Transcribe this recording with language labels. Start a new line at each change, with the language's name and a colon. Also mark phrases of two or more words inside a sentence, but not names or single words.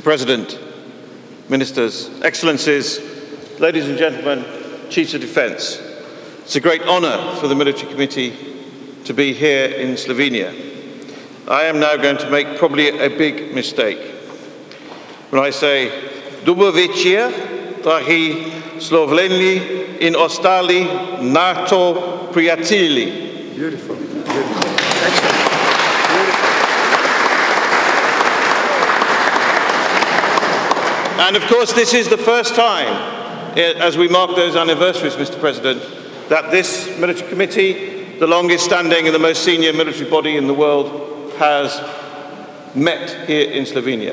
English: President, Ministers, Excellencies, ladies and gentlemen, Chiefs of Defence, it's a great honour for the Military Committee to be here in Slovenia. I am now going to make probably a big mistake when I say
Slovenian: Dober večer, dragi Sloveni in ostali NATO prijatelji.
English: Beautiful. Beautiful. Excellent. And of course, this is the first time, as we mark those anniversaries, Mr. President, that this military committee, the longest standing and the most senior military body in the world, has met here in Slovenia.